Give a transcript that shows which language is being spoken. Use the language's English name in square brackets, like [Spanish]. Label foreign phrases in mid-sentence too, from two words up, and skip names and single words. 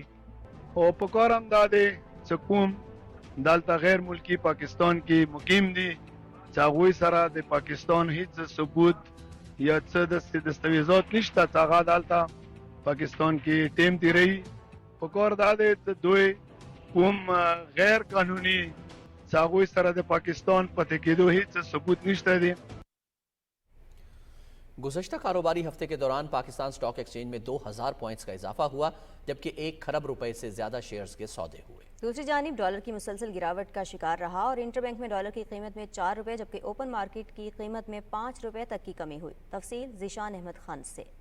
[Pashto] او په کار هم دا دی چې کوم دلته غیر ملکی پاکستان کې مقیم دي چې هغوی سره د پاکستان هیڅ ثبوت یا څه دستاویزات نشته چې هغه دلته پاکستان کې ټیم تیروي. په کار دا دی چې دوی کوم غیر قانوني چې هغوی سره د پاکستان پاتې کېدو هیڅ ثبوت نشته دی. [Urdu] گزشتہ کاروباری ہفتے کے دوران پاکستان اسٹاک ایکسچینج میں 2000 پوائنٹس کا اضافہ ہوا، جبکہ 1 کھرب روپے سے زیادہ شیئرز کے سودے ہوئے. دوسری جانب ڈالر کی مسلسل گراوٹ کا شکار رہا اور انٹربینک میں ڈالر کی قیمت میں 4 روپے جبکہ [English] open market [Urdu] کی قیمت میں 5 روپے تک کی کمی ہوئی. تفصیل ذیشان احمد خان سے.